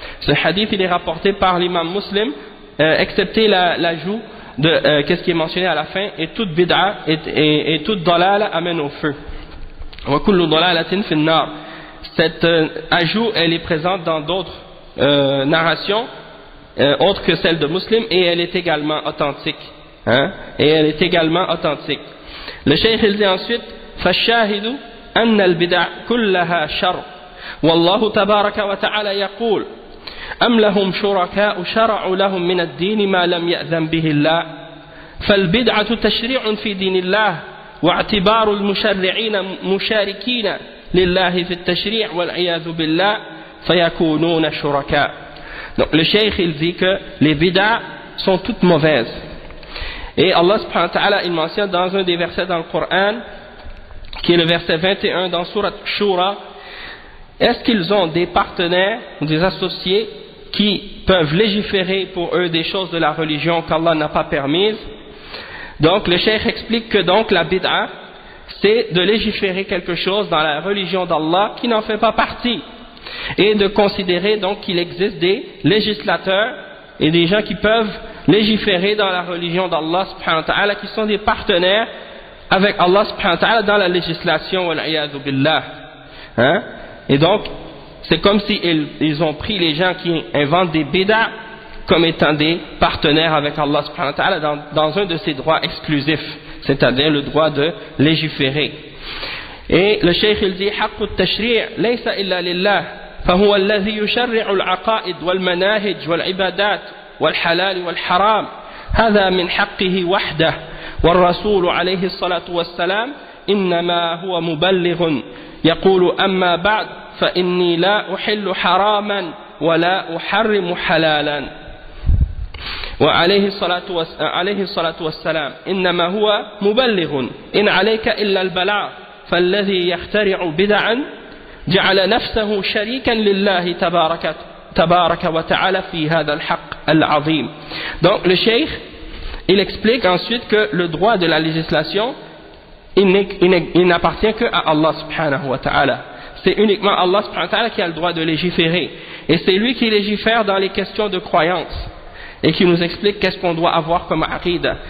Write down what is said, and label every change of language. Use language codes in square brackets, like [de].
[fr] Ce hadith il est rapporté par l'imam Muslim excepté l'ajout de qu'est-ce qui est mentionné à la fin et toute bid'a et toute dalala amène au feu. [ar] Wa kullu dalalatin fin nar. [fr] Cet ajout elle est présente dans d'autres narrations autres que celle de Muslim et elle est également authentique. Et elle est également authentique. Le cheikh il dit [ar] ensuite فالشاهد أن البدع كلها شر والله تبارك وتعالى يقول أم لهم شركاء شرعوا لهم من الدين ما لم يأذن به الله فالبدعة تشريع في دين الله واعتبار المشرعين مشاركين لله في التشريع والعياذ بالله فيكونون شركاء. [fr] Donc le cheikh il dit que les bid'ah sont toutes mauvaises et Allah subhanahu wa ta'ala il mentionne dans un des versets dans le Coran qui est le verset 21 dans Surat Shura, est-ce qu'ils ont des partenaires ou des associés qui peuvent légiférer pour eux des choses de la religion qu'Allah n'a pas permises? Donc le cheikh explique que donc la bid'a c'est de légiférer quelque chose dans la religion d'Allah qui n'en fait pas partie et de considérer donc qu'il existe des législateurs et des gens qui peuvent légiférer dans la religion d'Allah subhanahu wa ta'ala qui sont des partenaires avec Allah subhanahu wa ta'ala dans la législation wal iyadhu billah. Et donc c'est comme si ils ont pris les gens qui inventent des bid'ah comme étant des partenaires avec Allah subhanahu wa ta'ala dans un de ses droits exclusifs, c'est-à-dire le droit de légiférer. Et le cheikh il dit [ar] حق التشريع ليس إلا لله فهو الذي يشرع العقائد والمناهج والعبادات والحلال والحرام هذا من حقه وحده والرسول عليه الصلاة والسلام إنما هو مبلغ يقول أما بعد فإني لا أحل حراما ولا أحرم حلالا وعليه الصلاة والسلام إنما هو مبلغ إن عليك إلا البلاغ فالذي يخترع بدعا جعل نفسه شريكا لله تبارك وتعالى في هذا الحق العظيم. [fr] Donc le cheikh il explique ensuite que le droit de la législation il n'appartient que à Allah subhanahu wa ta'ala. C'est uniquement Allah subhanahu wa ta'ala qui a le droit de légiférer et c'est lui qui légifère dans les questions de croyance et qui nous explique qu'est-ce qu'on doit avoir comme aqida.